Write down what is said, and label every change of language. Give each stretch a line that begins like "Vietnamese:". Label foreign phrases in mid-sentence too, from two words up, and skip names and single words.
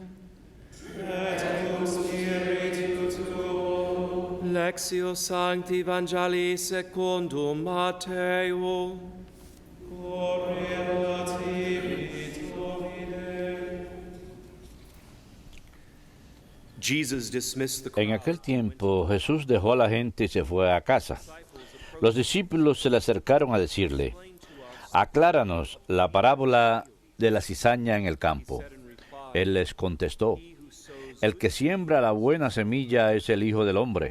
Latin: Et cum spiritu tuo. Lectio Sancti Evangelii secundum Mateo. Gloria a tibi, Domine.
Spanish: En aquel tiempo Jesús dejó a la gente y se fue a casa. Los discípulos se le acercaron a decirle: acláranos la parábola de la cizaña en el campo. Él les contestó, el que siembra la buena semilla es el Hijo del Hombre.